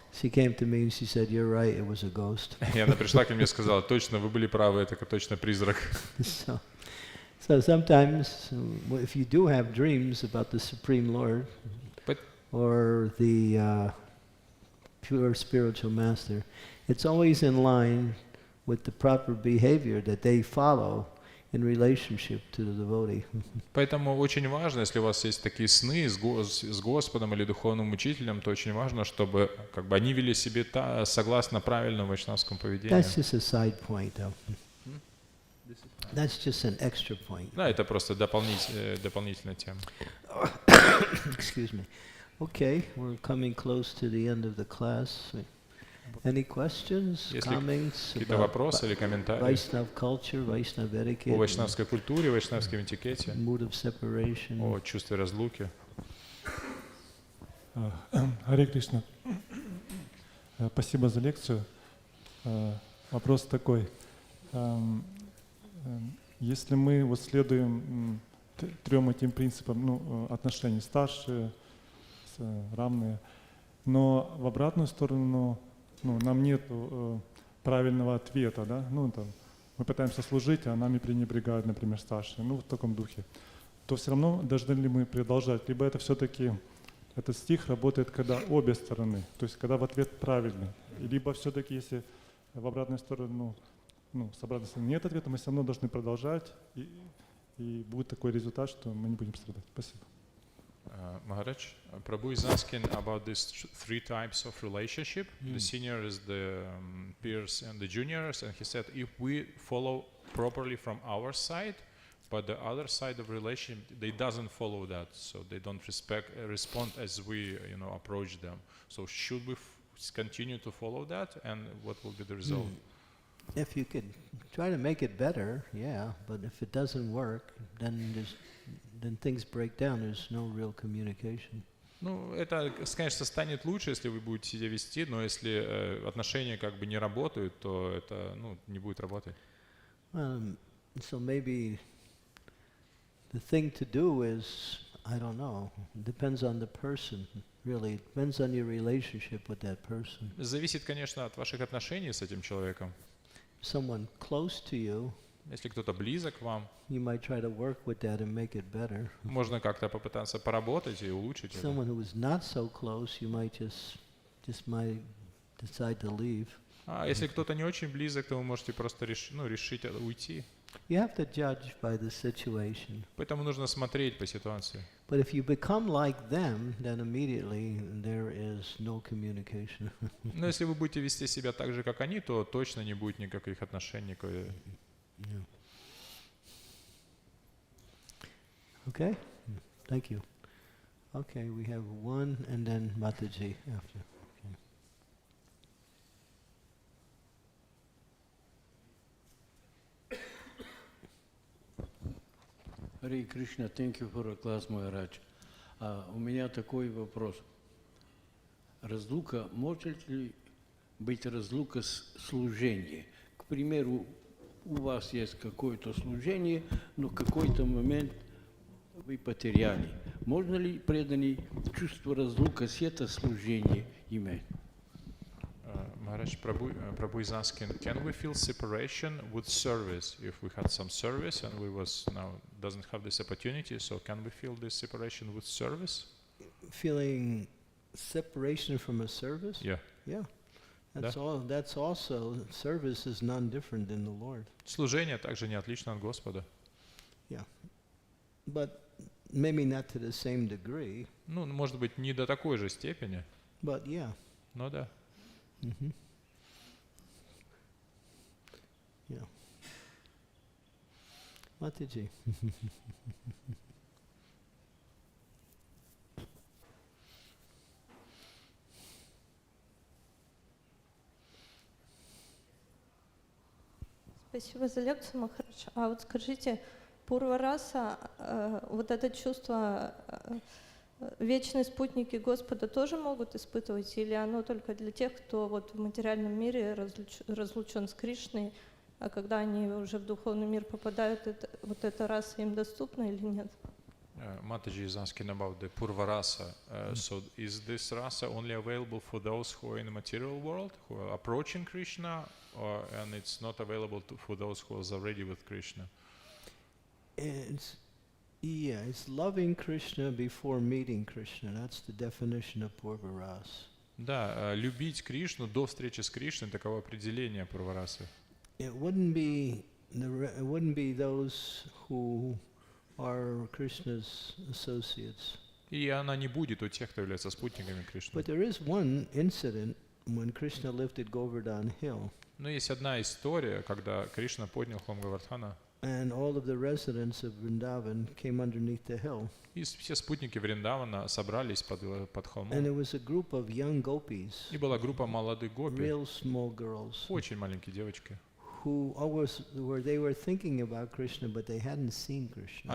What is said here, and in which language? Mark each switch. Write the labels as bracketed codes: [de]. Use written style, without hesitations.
[en] She came to me and she said, "You're right, it was a ghost." [ru] И она пришла ко мне и сказала: точно, вы были правы, это точно призрак. [en] So sometimes, if you do have dreams about the Supreme Lord or the pure spiritual master, it's always in line with the proper behavior that they follow in relationship to the devotee. [ru] Поэтому очень важно, если у вас есть такие сны с Господом или духовным учителем, то очень важно, чтобы как бы они вели себя согласно правильному вайшнавскому поведению. [en] That's just a side point, though. That's just an extra point. [ru] Да, это просто дополнительная тема. [en] Excuse me. Okay, we're coming close to the end of the class. Any questions, comments [ru] какие-то вопросы или комментарии [en] Vaishnava culture, Vaishnava etiquette, [ru] о вайшнавской культуре, вайшнавском этикете, [en] mood of separation? [ru] о чувстве разлуки? Харе Кришна. Спасибо за лекцию. Вопрос такой. Если мы вот следуем трем этим принципам, отношений старшие, равные, но в обратную сторону нам нет правильного ответа, да? Мы пытаемся служить, а нами пренебрегают, например, старшие, в таком духе, то все равно должны ли мы продолжать, либо это все-таки этот стих работает, когда обе стороны, то есть когда в ответ правильный, либо все-таки если в обратную сторону, с обратной стороны нет ответа, мы все равно должны продолжать, и будет такой результат, что мы не будем страдать. Спасибо. [en] Maharaj, Prabhu is asking about these three types of relationship. The seniors, the peers, and the juniors. And he said, if we follow properly from our side, but the other side of relationship, they doesn't follow that, so they don't respond as we, approach them. So should we continue to follow that, and what will be the result? If you could try to make it better, yeah, but if it doesn't work, then things break down, there's no real communication. [ru] Это, конечно, станет лучше, если вы будете себя вести, но если отношения как бы не работают, то это, не будет работать. [en] So maybe the thing to do is, I don't know, depends on the person, really. It depends on your relationship with that person. [ru] Зависит, конечно, от ваших отношений с этим человеком. [en] Someone close to you, [ru] если кто-то близок к вам, [en] you might try to work with that and make it better. [ru] Можно как-то попытаться поработать и улучшить это. [en] Someone who is not so close, you might just might decide to leave. [ru] А если кто-то не очень близок, то вы можете просто решить уйти. [en] You have to judge by the situation. [ru] Поэтому нужно смотреть по ситуации. [en] But if you become like them, then immediately there is no communication. [ru] Но если вы будете вести себя так же, как они, то точно не будет никаких отношений. [en] Yeah. Okay, thank you. Okay, we have one and then Mataji after. Харе Кришна, thank you for a class, Maharaj. [ru] У меня такой вопрос. Разлука, может ли быть разлука с служением? К примеру, у вас есть какое-то служение, но в какой-то момент вы потеряли. Можно ли преданный чувство разлуки с это служение иметь? [en] Maharaj, Prabhu is asking, can we feel separation with service? If we had some service and we now doesn't have this opportunity, so can we feel this separation with service? Feeling separation from a service? Yeah. Yeah. That's also, service is none different than the Lord. [ru] Служение также не отлично от Господа. [en] Yeah. But maybe not to the same degree. [ru] Может быть, не до такой же степени. [en] But yeah. [ru] Но да. [en] Mm-hmm. Yeah. Mataji. [ru] Спасибо за лекцию, Махарадж. А вот скажите, Пурва-раса, вот это чувство вечные спутники Господа тоже могут испытывать, или оно только для тех, кто вот в материальном мире разлучен с Кришной, А когда они уже в духовный мир попадают, вот эта раса им доступна или нет? [en] Mataji is asking about the Purva rasa. So is this rasa only available for those who are in the material world, who are approaching Krishna, and it's not available for those who are already with Krishna? It's loving Krishna before meeting Krishna. That's the definition of Purva rasa. [ru] Да, любить Кришну до встречи с Кришной, таково определение Пурварасы. [en] It wouldn't be those who are Krishna's associates. [ru] И она не будет у тех, кто является спутниками Кришны. [en] But there is one incident when Krishna lifted Govardhan hill. [ru] Но есть одна история, когда Кришна поднял холм Говардхана, [en] And all of the residents of Vrindavan came underneath the hill. [ru] и все спутники Вриндавана собрались под холмом. [en] And there was a group of young gopis, [ru] И была группа молодых гопи, [en] real small girls, [ru] очень маленькие девочки. [en] they were thinking about Krishna, but they hadn't seen Krishna.